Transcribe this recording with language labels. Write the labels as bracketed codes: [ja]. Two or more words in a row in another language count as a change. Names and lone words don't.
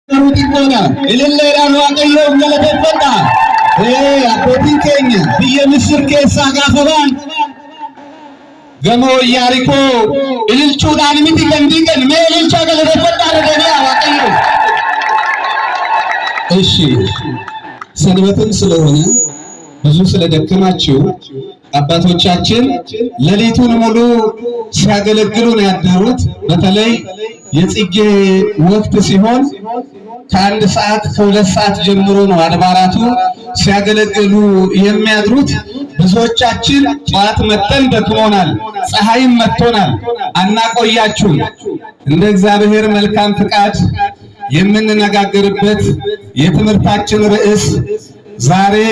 [om] rutikona ilille ran waaqayyo galateeffadha abbootiin keenya biyya Misir keessaa gaafaban gamoo Yaarikoo ililchuudhaan miti kan diigan mee ililcha galateeffadha jedhanii waaqayyo [am] እሺ ሰንበትን ስለሆነ ብዙ ስለደከማችሁ አባቶቻችን ለሊቱን ሙሉ ሲያገለግሉ ነው ያደሩት። በተለይ የጽጌ ወቅት ሲሆን ከአንድ ሰዓት ከሁለት ሰዓት ጀምሮ ነው አድባራቱ ሲያገለግሉ የሚያድሩት። ብዙዎቻችን ጧት መተን ደክሞናል፣ ፀሐይም መጥቶናል፣ አናቆያችሁም። እንደ እግዚአብሔር መልካም ፍቃድ የምንነጋገርበት የትምህርታችን ርዕስ ዛሬ